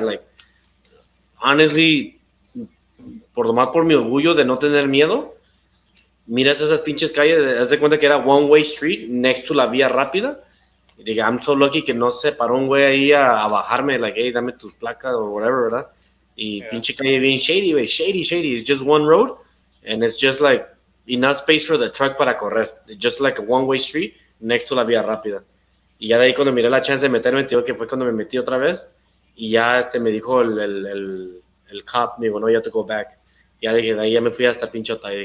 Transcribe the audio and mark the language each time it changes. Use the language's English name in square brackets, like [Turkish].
[English] Like, honestly, [Spanish] por lo más por mi orgullo de no tener miedo, miras esas pinches calles, haz de cuenta que era [English] one way street next to [Spanish] la vía rápida. Y dije, [English] I'm so lucky [Spanish] que no se paró un güey ahí a bajarme, [English] like, hey, [Spanish] dame tus placas [English] o whatever, [Spanish] ¿verdad? Y pinche calle bien shady, güey, shady. [English] It's just one road and it's just like enough space for the truck [Spanish] para correr. [English] It's just like a one way street next to [Spanish] la vía rápida. Y ya de ahí cuando miré la chance de meterme, te digo que fue cuando me metí otra vez. Y ya me dijo el cop, me dijo, no, [English] you have to go back. [Spanish] Ya dije, de ahí ya me fui hasta pinche Otay.